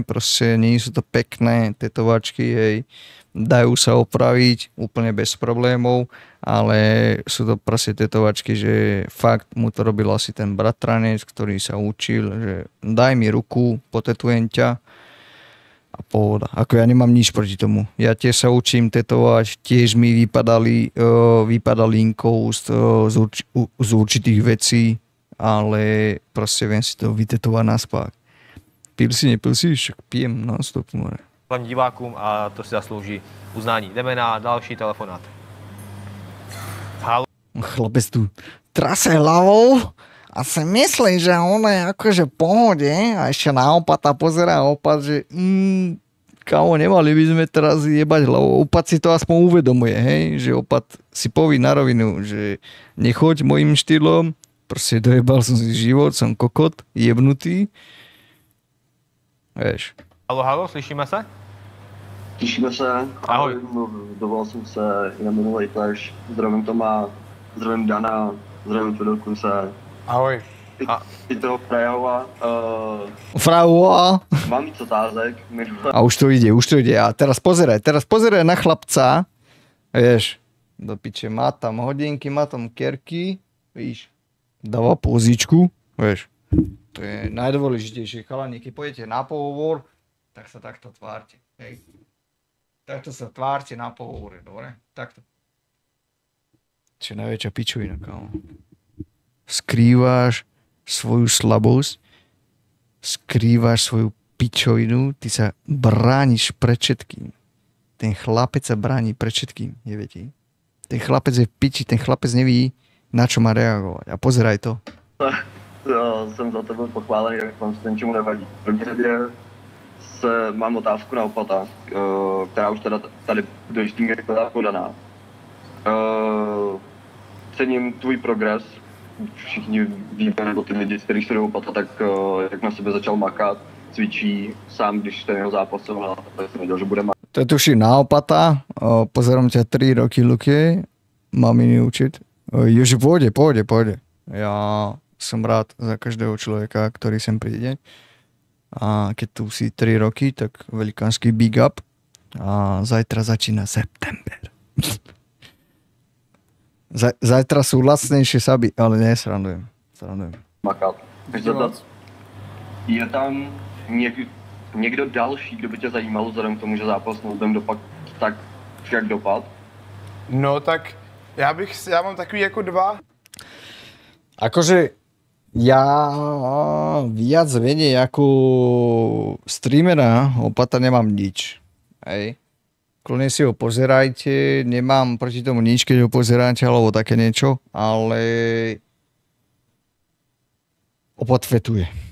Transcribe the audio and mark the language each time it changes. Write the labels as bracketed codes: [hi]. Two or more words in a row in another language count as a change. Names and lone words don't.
[sk] Proste nie sú to pekné tetovačky, hej. Dajú sa opraviť úplne bez problémov, ale sú to proste tetovačky, že fakt mu to robil asi ten bratranec, ktorý sa učil, že daj mi ruku, potetujem ťa a pohoda. Ako ja nemám nič proti tomu. Ja tiež sa učím tetovať, tiež mi vypadá linkou z určitých vecí, ale proste viem si to vytetovať naspák. Pil si, však pijem non-stop, more. [cs] Hlavním divákům a to si zaslouží uznání. Jdeme na další telefonát. Halo. [sk] Chlapec tu trase hlavou a si myslí, že on je akože v pohode a ešte na opata pozerá opat, že kámo, nemali by sme teraz jebať hlavou. Opat si to aspoň uvedomuje, hej, že opat si poví na rovinu, že nechoď mojím štýlom, proste dojebal som si život, som kokot, jebnutý. Vieš. [cs] Halo, slyšíme se? Slyšíme se. Ahoj. Dovolal jsem se i na minulý Clash. Zdravím Toma, zdravím Dana, zdravím Fidorkuse. Ahoj. I toho Frajova. Frajova. Mám víc otázek. [sk] A už to ide. A teraz pozeraj na chlapca. Vieš, do piče, má tam hodinky, má tam kerky. Víš, dáva pozičku. Vieš, to je najdôležitejšie. Chalani, keď pôjdete na pohovor, tak sa takto tvárte. Hej. Takto sa tvárte na pohovore, dobre? Takto. Čo je najväčšia pičovina, kámo. Skrývaš svoju slabosť, skrývaš svoju pičovinu, ty sa brániš pred všetkým. Ten chlapec sa bráni pred všetkým, neviete? Ten chlapec je v piči, ten chlapec neví, na čo má reagovať. A pozeraj to. [cs] Jsem za to byl pochválený, jak vám se ničemu nevadí. V první řadě mám otázku na opata, která už teda tady do jistý míry byla podaná. Cením tvůj progres. Všichni víte, nebo ty lidi, z kterých se opata, tak jak na sebe začal makat, cvičí sám, když ten jeho zápasoval, tak jsem věděl, že bude makat. To je tuším na opata, [sk] pozerám ťa 3 roky, Luky, mám iný učiť. Joži, pôjde. Ja som rád za každého človeka, ktorý sem príde. A keď tu si 3 roky, tak velikánsky [en] big up. [sk] A zajtra začína september. Zajtra sú lacnejšie saby, ale nie, srandujem. Makat. [cs] Je tam někdo další, kdo by tě zajímal vzhledem k tomu, že zápas Nobem dopad tak, jak dopad? No tak já mám takový jako 2. [sk] Akože ja viac menej ako streamera opata nemám nič. Hej. Kľudne si ho pozerajte, nemám proti tomu nič, keď ho pozeráte alebo také niečo, ale opat fetuje.